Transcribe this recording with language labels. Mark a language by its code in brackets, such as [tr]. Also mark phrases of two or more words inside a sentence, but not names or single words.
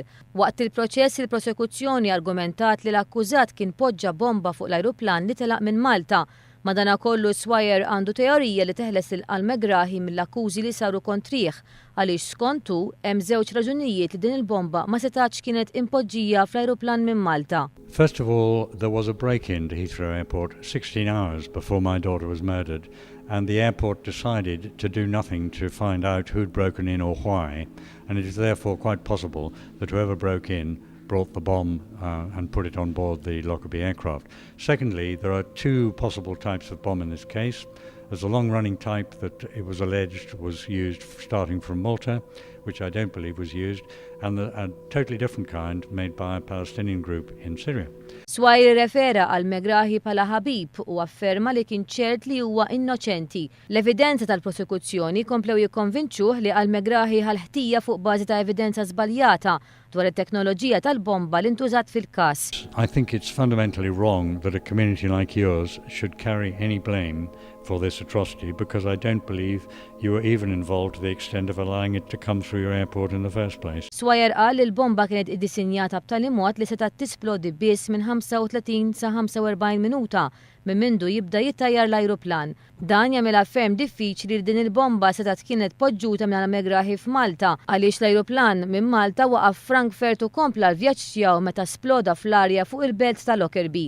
[mt] Waqt il-proċess il-prosekuzzjoni argumentat li l-akkużat kien poġġa bomba fuq l-ajruplan li telaq minn Malta. Madankollu Swire għandu teorija li teħles il-Megrahi mill-akkużi li saru kontrih għaliex skontu hemm żewġ raġunijiet li din il-bomba ma setax kienet impoġġija fl-ajruplan minn Malta. [en] First of all, there was a break-in to Heathrow Airport 16 hours before my daughter was murdered, and the airport decided to do nothing to find out who'd broken in or why, and it is therefore quite possible that whoever broke in brought the bomb and put it on board the Lockerbie aircraft. Secondly, there are two possible types of bomb in this case. There's a long-running type that it was alleged was used starting from Malta, which I don't believe was used, and a totally different kind made by a Palestinian group in Syria. [mt] Swire refera għal Megrahi bħala ħabib u afferma li kien ċert li huwa innoċenti. L-evidenza tal-prosekuzzjoni komplew jikkonvinċuh li għal Megrahi ħal-ħtija fuq bażi ta' evidenza żbaljata dwar it-teknoloġija tal-bomba li ntużat fil-każ. [en] I think it's fundamentally wrong that a community like yours should carry any blame for this atrocity, because I don't believe you were even involved to the extent of allowing it to come through your airport in the first place. [mt] Swire qal li l-bomba kienet iddisinjata b'tali mod li seta' tisplodi biss minn 35 sa 45 minuta minn mindu jibda jittajjar l-ajruplan. Dan jagħmilha ferm diffiċli li din il-bomba seta' kienet poġġuta minn Megrahi f'Malta għaliex l-ajruplan minn Malta waqaf Frankfurt u kompla l-vjaġġ tiegħu meta sploda fl-arja fuq il-belt ta' Lockerbie.